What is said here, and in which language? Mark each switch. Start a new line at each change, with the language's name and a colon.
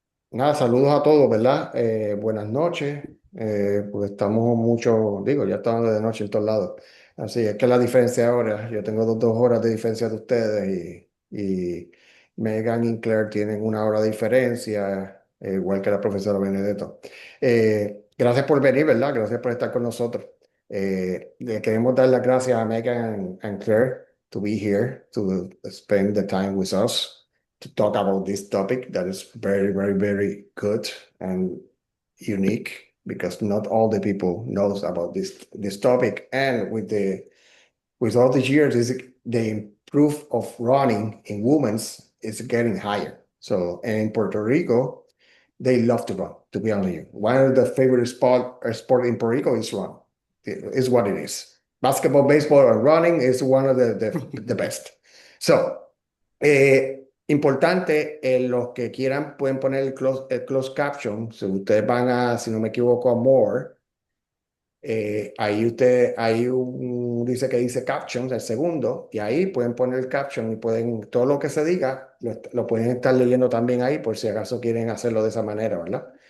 Spanish: Nada, saludos a todos, ¿verdad? Buenas noches, pues estamos mucho, digo, ya estamos de noche en todos lados. Así es que la diferencia ahora, yo tengo dos horas de diferencia de ustedes y Megan y Claire tienen una hora de diferencia, igual que la profesora Benedetto. Gracias por venir, ¿verdad? Gracias por estar con nosotros.
English: Le queremos dar las gracias a Megan and Claire to be here, to spend the time with us, to talk about this topic that is very, very, very good and unique because not all the people knows about this topic. And with all the years, the proof of running in women's is getting higher. So, and in Puerto Rico, they love to run. To be honest, one of the favorite sport in Puerto Rico is run. Is what it is. Basketball, baseball, and running is one of the best.
Spanish: So, importante, los que quieran pueden poner el closed caption. Si ustedes van a, si no me equivoco, a More, ahí dice que dice captions, el segundo, y ahí pueden poner el caption y pueden, todo lo que se diga, lo pueden estar leyendo también ahí por si acaso quieren hacerlo de esa manera, ¿verdad?